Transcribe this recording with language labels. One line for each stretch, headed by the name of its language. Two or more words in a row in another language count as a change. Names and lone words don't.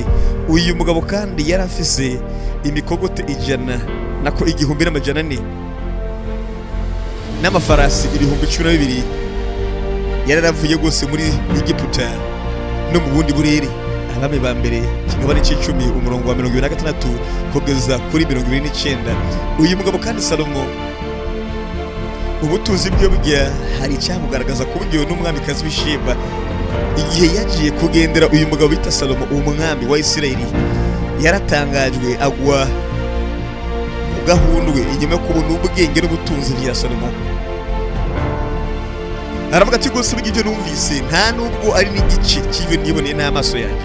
Rundi: Uyu mugabo kandi yarafise imikogote 100 nako 1400 n'amafarasi 12,000 yararavuye gose muri Egiputa no mu bundi burere. Abami ba mbere ikigabane c'10 umurongo wa 26 kugeza kuri 29. Uyu mugabo kandi Salomo, ubutunzi bwe bujya hari icyamugaragaza ku buryo n'umwamikazi w'Isheba igihe yagiye kugendera uyu mugabo bita Salomo umwami wa Isirayeli, yaratangajwe agwa mu gahundwe inyuma yo kubona ubwenge n'ubutunzi bya Salomo. Aravuga ati gose bw'ibyo numvise nta nubwo ari n'igice cy'ibyo niboneye n'amaso yanjye.